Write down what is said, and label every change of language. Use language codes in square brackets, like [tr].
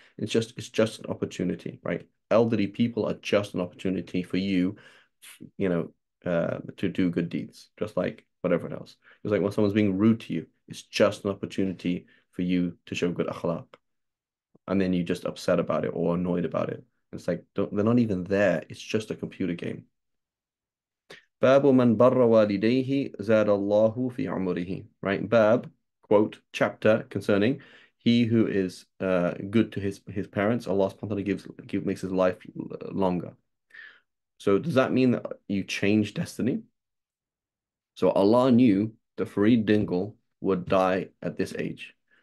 [en] It's just an opportunity, right? Elderly people are just an opportunity for you, you know, to do good deeds, just like whatever else. It's like when someone's being rude to you, it's just an opportunity for you to show good akhlaq. And then you just upset about it or annoyed about it. It's like they're not even there. It's just a computer game. [ar] باب من بر والديه زاد الله في عمره. [en] Right? Bab, quote, chapter concerning he who is good to his parents, Allah subhanahu wa ta'ala makes his life longer. So does that mean that you change destiny? So Allah knew that Farid Dingle would die at this age.